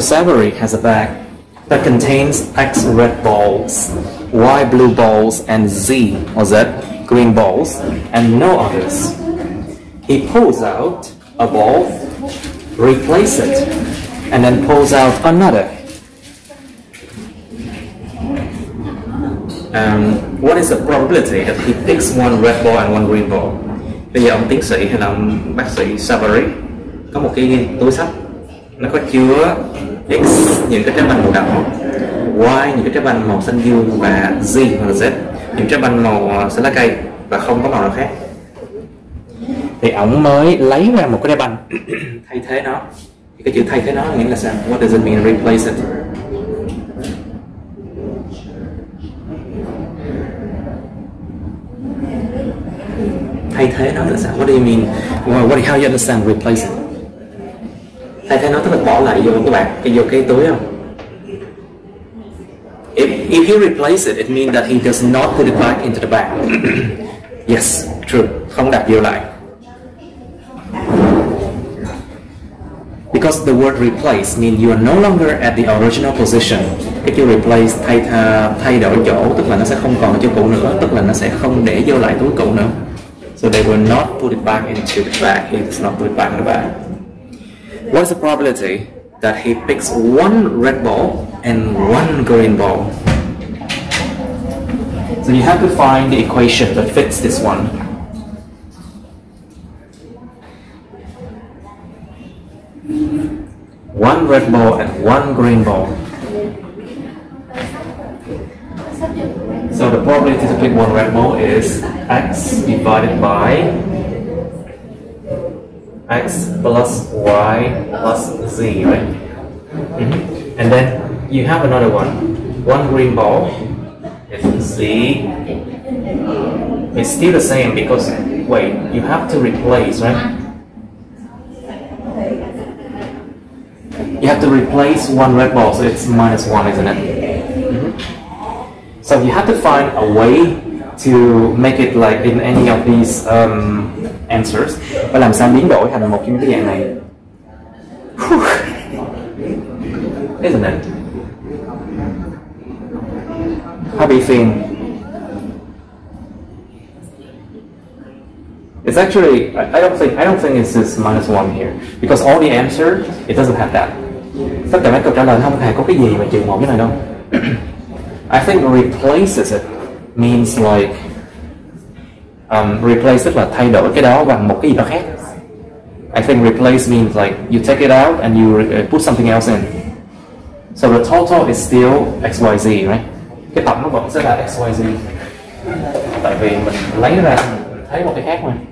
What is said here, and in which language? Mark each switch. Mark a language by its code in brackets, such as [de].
[en] Savory has a bag that contains X red balls, Y blue balls, and Z or Z green balls, and no others. He pulls out a ball, replaces it, and then pulls out another. What is the probability that he picks one red ball and one green ball? [vi] Bây giờ ông tiến sĩ hay là ông bác sĩ Savory có một cái túi xách, nó có chứa X những cái trái banh màu đỏ, Y những cái trái banh màu xanh dương, và Z hoặc là Z những trái banh màu xanh lá cây và không có màu nào khác. Thì ông mới lấy ra một cái trái banh thay thế nó. Thì cái chữ thay thế nó nghĩa là sao? [en] What does it mean replace it? [vi] Thay thế nó là sao? [en] What do you mean? How do you understand replace it? [vi] Thay thế nó tức là bỏ lại vô cái túi không? [en] If he replace it means that he does not put it back into the bag. Yes, true. [vi] Không đặt vô lại. [en] Because the word replace means you are no longer at the original position. [vi] Cái chữ replace thay đổi chỗ, tức là nó sẽ không còn ở chỗ cũ nữa, tức là nó sẽ không để vô lại túi cũ nữa. [en] So they will not put it back into the bag. He does not put it back in the bag. What is the probability that he picks one red ball and one green ball? So you have to find the equation that fits this one. One red ball and one green ball. So the probability to pick one red ball is X divided by X plus Y plus Z, right? And then you have another one. One green ball is Z. It's still the same because, wait, you have to replace, right? You have to replace one red ball, so it's -1, isn't it? So you have to find a way to make it like in any of these answers. [vi] Và làm sao biến đổi thành một cái dạng này? [en] Isn't it? How do you feel? It's actually, I don't think it's this -1 here because all the answer it doesn't have that. [vi] Tất cả mấy câu trả lời không hề có cái gì mà trừ 1 cái này đâu. [en] I think replaces it means like [vi] replace tức là thay đổi cái đó bằng một cái gì đó khác. [en] I think replace means like you take it out and you put something else in. So the total is still XYZ, right? [vi] Cái tổng nó vẫn sẽ là XYZ. Tại vì mình lấy ra mình thấy một cái khác mà.